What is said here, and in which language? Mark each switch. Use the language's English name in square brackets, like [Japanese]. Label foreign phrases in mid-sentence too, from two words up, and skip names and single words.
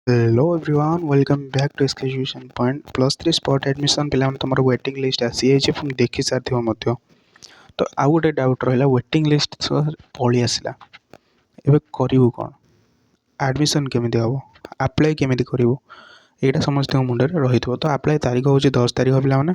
[English] Hello everyone, welcome back to Education Point plus 3 spot admission [Odia] ପିଲାମାନେ ତମର [English] waiting list [Odia] ଆସିଯାଇଛି ଏବଂ ଦେଖି ସାରିଥିବ ମଧ୍ୟ। ତ ଆଉ ଗୋଟେ ଡାଉଟ୍ ରହିଲା, [English] waiting list [Odia] ପଳେଇ ଆସିଲା, ଏବେ କରିବୁ କ'ଣ? ଆଡ଼ମିସନ୍ କେମିତି ହେବ, ଆପ୍ଲାଏ କେମିତି କରିବୁ, ଏଇଟା ସମସ୍ତଙ୍କ ମୁଣ୍ଡରେ ରହିଥିବ। ତ ଆପ୍ଲାଏ ତାରିଖ ହେଉଛି 10 ତାରିଖ ପିଲାମାନେ।